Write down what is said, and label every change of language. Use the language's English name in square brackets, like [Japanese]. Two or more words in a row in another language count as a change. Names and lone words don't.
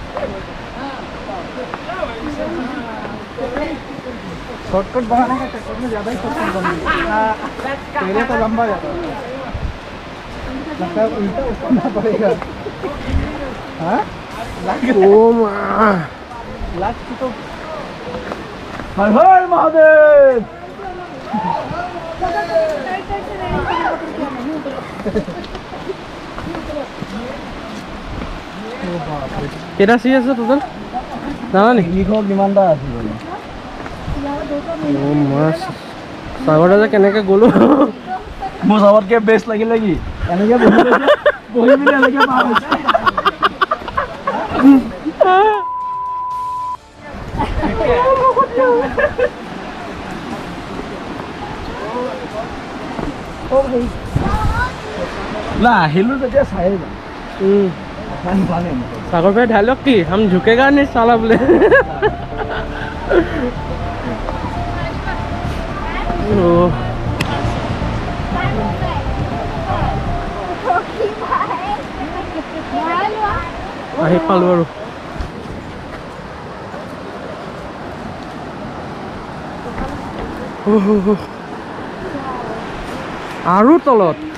[Hindi] शॉर्टकट बनाने का चक्कर में ज्यादा ही शॉर्टकट बन गया। पहले तो लंबा जाता लगता है उल्टा उठना पड़ेगा। हाँ ओ माँ लास्ट की तो हर हर महादेव। [Assamese] কেটা চিৰি আছে টোটেল জানা নেকি? কিমানটা আছে বোলে? ও মাছ সাগৰটা যে কেনেকে গ'লো। মোৰ চবতকে বেষ্ট লাগিলে কি এনেকে বহি পিনে এনেকে পাৰ হৈছে। না আহিলো তেতিয়া চাই যাম। [Hindi] सागर भाई डायलॉग की हम झुकेगा नहीं साला बोले। [Assamese] আহি পালো আৰু তলত।